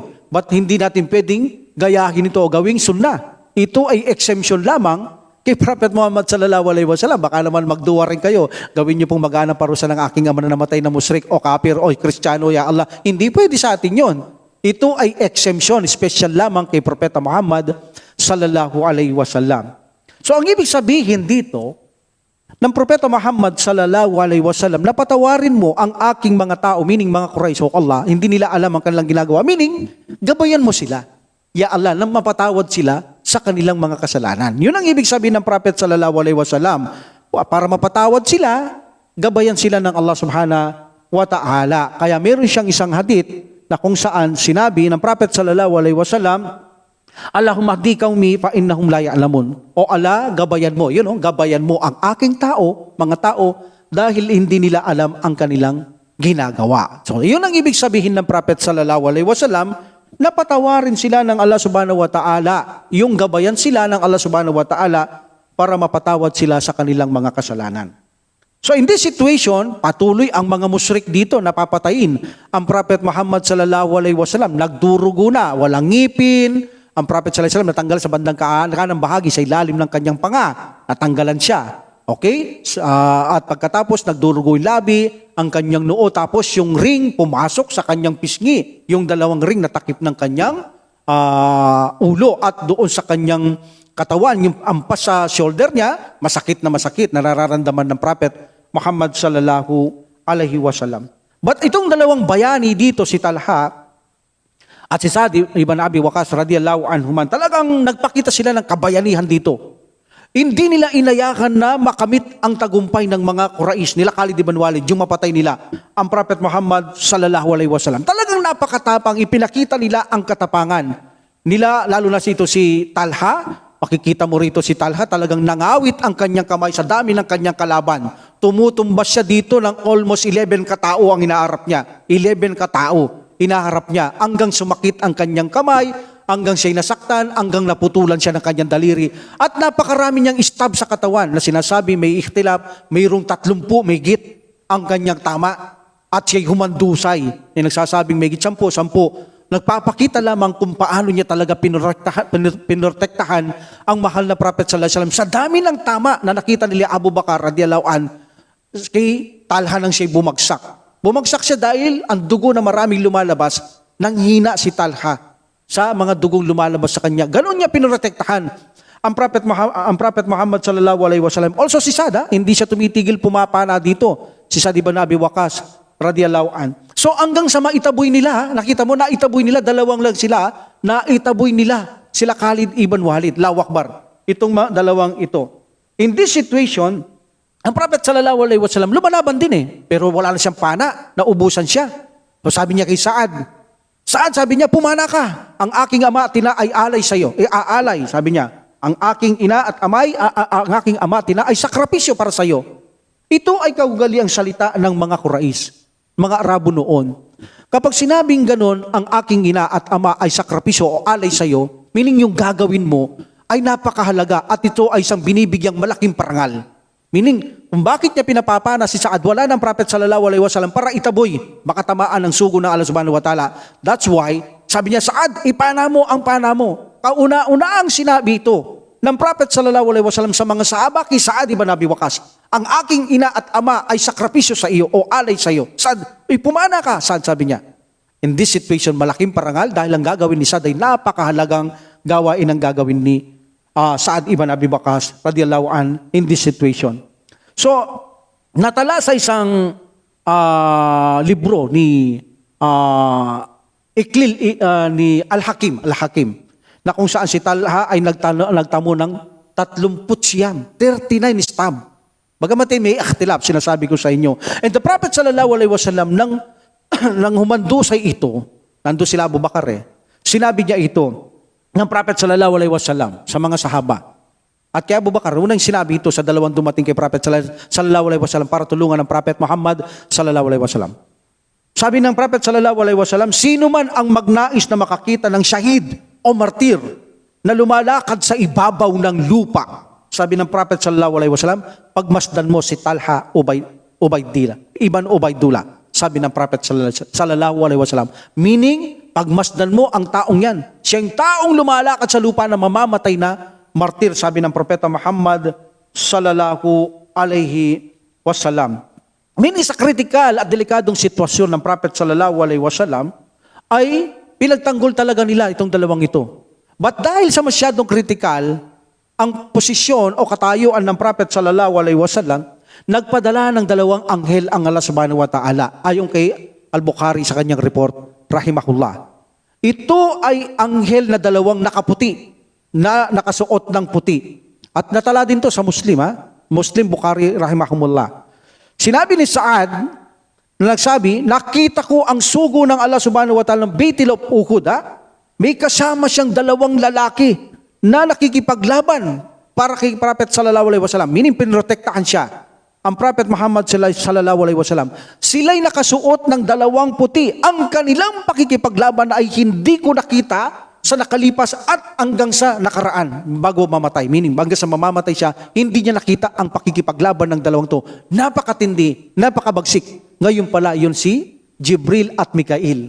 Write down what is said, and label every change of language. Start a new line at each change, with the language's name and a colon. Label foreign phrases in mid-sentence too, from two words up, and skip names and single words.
Filipino: But hindi natin pwedeng gayahin ito o gawing sunnah. Ito ay exemption lamang kay Prophet Muhammad
Arabic: صلى الله عليه وسلم.
Filipino: Baka naman magduwa rin kayo, gawin niyo pong magaan ang parusa ng aking ama na namatay na musyrik o kafir o Kristiyano,
Arabic: يا الله.
Filipino: Hindi pwede sa atin yon. Ito ay exemption, special lamang kay Propeta Muhammad
Arabic: صلى الله عليه وسلم.
Filipino: So ang ibig sabihin dito, ng Propeta Muhammad
Arabic: صلى الله عليه وسلم,
Filipino: napatawarin mo ang aking mga tao, meaning mga Quraysh o Allah, hindi nila alam ang kanilang ginagawa, meaning gabayan mo sila.
Arabic: يا الله,
Filipino: nang mapatawad sila sa kanilang mga kasalanan. Yun ang ibig sabihin ng Prophet
Arabic: صلى الله عليه وسلم.
Filipino: Para mapatawad sila, gabayan sila ng Allah
Arabic: سبحانه وتعالى.
Filipino: Kaya meron siyang isang hadith na kung saan sinabi ng Prophet
Arabic: صلى الله عليه وسلم, اللهم اهد قومي فإنهم لا يعلمون.
Filipino: O Allah, gabayan mo, gabayan mo ang aking tao, mga tao, dahil hindi nila alam ang kanilang ginagawa. So, yun ang ibig sabihin ng Prophet
Arabic: صلى الله عليه وسلم,
Filipino: na patawarin sila ng Allah
Arabic: سبحانه وتعالى,
Filipino: yung gabayan sila ng Allah
Arabic: سبحانه وتعالى
Filipino: para mapatawad sila sa kanilang mga kasalanan.
English: So in this situation,
Filipino: patuloy ang mga musyrik dito na papatayin ang Prophet Muhammad
Arabic: صلى الله عليه وسلم.
Filipino: Nagdurugo na, walang ngipin. Ang Prophet
Arabic: صلى الله عليه وسلم
Filipino: natanggal sa bandang kanang bahagi sa ilalim ng kanyang panga. Natanggalan siya. Okay? At pagkatapos nagdurugo yung labi, ang kanyang noo, tapos yung ring pumasok sa kanyang pisngi. Yung dalawang ring natakip ng kanyang ulo at doon sa kanyang katawan, yung ampas sa shoulder niya, masakit na masakit, nararamdaman ng Prophet Muhammad
Arabic: صلى الله عليه وسلم.
Filipino: But itong dalawang bayani dito, si Talha at si Sa'd ibn Abi Waqqas
Arabic: رضي الله عنهما,
Filipino: talagang nagpakita sila ng kabayanihan dito. Hindi nila inayakan na makamit ang tagumpay ng mga Quraysh nila, Khalid ibn Walid, yung mapatay nila ang Prophet Muhammad
Arabic: صلى الله عليه وسلم.
Filipino: Talagang napakatapang, ipinakita nila ang katapangan nila, lalo na si Talha. Makikita mo rito si Talha, talagang nangawit ang kanyang kamay sa dami ng kanyang kalaban. Tumutumbas siya dito ng almost 11 katao ang hinaharap niya. 11 katao hinaharap niya hanggang sumakit ang kanyang kamay, hanggang siya'y nasaktan, hanggang naputulan siya ng kanyang daliri. At napakarami niyang stab sa katawan na sinasabi may ikhtilaf, mayroong 30 mahigit ang kanyang tama. At siya'y humandusay. Yung nagsasabing mahigit 10. Nagpapakita lamang kung paano niya talaga pinrotektahan ang mahal na Prophet
Arabic: صلى الله عليه وسلم.
Filipino: Sa dami ng tama na nakita nila Abu Bakar
Arabic: رضي الله عن,
Filipino: kay Talha nang siya'y bumagsak. Bumagsak siya dahil ang dugo na maraming lumalabas, nanghina si Talha sa mga dugong lumalabas sa kanya. Ganon niya pinrotektahan ang Prophet Muhammad
Arabic: صلى الله عليه وسلم.
Filipino: Also si Sa'd, hindi siya tumitigil pumapana dito. Si Sa'd ibn Abi Waqqas
Arabic: رضي الله عن.
Filipino: So hanggang sa maitaboy nila, nakita mo, naitaboy nila, dalawang lang sila, naitaboy nila sila Khalid ibn Walid,
Arabic: الله أكبر.
Filipino: Itong dalawang ito.
English: In this situation,
Filipino: ang Prophet
Arabic: صلى الله عليه وسلم
Filipino: lumalaban din pero wala na siyang pana, naubusan siya. So sabi niya kay Sa'd, sabi niya, pumana ka. Ang aking ama at ina ay alay sa iyo. Aalay, sabi niya. Ang aking ina at ang aking ama at ina ay sakripisyo para sa iyo. Ito ay kaugaliang salita ng mga Quraysh, mga Arabo noon. Kapag sinabing ganon, ang aking ina at ama ay sakripisyo o alay sa iyo, meaning yung gagawin mo ay napakahalaga at ito ay isang binibigyang malaking parangal. Meaning, kung bakit niya pinapapana si Sa'd, wala ng Prophet
Arabic: صلى الله عليه وسلم
Filipino: para itaboy, makatamaan ng sugo ng Allah
Arabic: سبحانه وتعالى.
English: That's why,
Filipino: sabi niya, Sa'd, ipana mo ang pana mo. Kauna-una ang sinabi ito ng Prophet
Arabic: صلى الله عليه وسلم
Filipino: sa mga sahaba kay Sa'd ibn Abi Waqqas. Ang aking ina at ama ay sakripisyo sa iyo o alay sa iyo. Sa'd, pumana ka, Sa'd, sabi niya.
English: In this situation,
Filipino: malaking parangal dahil ang gagawin ni Sa'd ay napakahalagang gawain ang gagawin ni Sa'd ibn Abi Waqqas
Arabic: رضي الله عن
English: in this situation.
Filipino: So, natala sa isang libro ni ni Al-Hakim, na kung saan si Talha ay nagtamo ng 39 stab. Bagamat may ikhtilaf, sinasabi ko sa inyo.
English: And the Prophet
Arabic: صلى الله عليه وسلم
Filipino: nang humandusay ito, nando sila Abu Bakar sinabi niya ito ng Prophet
Arabic: صلى الله عليه وسلم
Filipino: sa mga sahaba. At kay Abu Bakar, unang sinabi ito sa dalawang dumating kay Prophet
Arabic: صلى الله عليه وسلم
Filipino: para tulungan ng Prophet Muhammad
Arabic: صلى الله عليه وسلم.
Filipino: Sabi ng Prophet
Arabic: صلى الله عليه وسلم,
Filipino: sino man ang magnais na makakita ng shahid o martir na lumalakad sa ibabaw ng lupa, sabi ng Prophet
Arabic: صلى الله عليه وسلم,
Filipino: pagmasdan mo si Talha Ibn Ubaydullah. Sabi ng Prophet
Arabic: صلى الله عليه وسلم,
Filipino: meaning pagmasdan mo ang taong yan. Siyang taong lumalakad sa lupa na mamamatay na martir, sabi ng Propeta Muhammad
Arabic: صلى الله عليه وسلم.
Filipino: Meaning sa kritikal at delikadong sitwasyon ng Prophet
Arabic: صلى الله عليه وسلم
Filipino: ay pinagtanggol talaga nila itong dalawang ito. But dahil sa masyadong kritikal ang posisyon o katayuan ng Prophet
Arabic: صلى الله عليه وسلم,
Filipino: nagpadala ng dalawang anghel ang Allah
Arabic: سبحانه وتعالى
Filipino: ayon kay Al-Bukhari sa kanyang report, rahimahullah. Ito ay anghel na dalawang nakaputi, na nakasuot ng puti. At natala din to sa Muslim, Muslim Bukhari, rahimahumullah. Sinabi ni Saad na nagsabi, nakita ko ang sugo ng Allah
Arabic: سبحانه وتعالى
Filipino: ng Baitul of Uhud. May kasama siyang dalawang lalaki na nakikipaglaban para kay Prophet
Arabic: صلى الله عليه وسلم.
Filipino: Meaning pinrotektahan siya. Ang Prophet Muhammad
Arabic: صلى الله عليه وسلم.
Filipino: Sila'y nakasuot ng dalawang puti. Ang kanilang pakikipaglaban ay hindi ko nakita sa nakalipas at hanggang sa nakaraan bago mamatay. Meaning, hanggang sa mamamatay siya, hindi niya nakita ang pakikipaglaban ng dalawang to. Napakatindi, napakabagsik. Ngayon pala, yun si Jibril at Mikail.